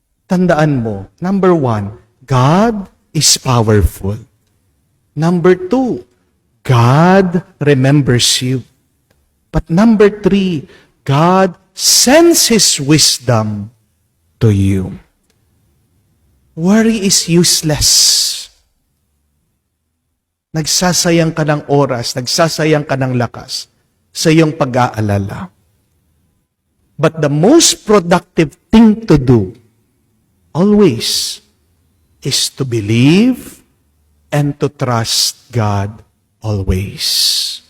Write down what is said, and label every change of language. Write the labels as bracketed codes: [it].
[tl] Tandaan mo, [en] number 1, God is powerful. Number 2, God remembers you. But number 3, God sends His wisdom to you. Worry is useless. [tl] Nagsasayang ka ng oras, nagsasayang ka ng lakas sa iyong pag-aalala. [en] But the most productive thing to do always is to believe and to trust God always.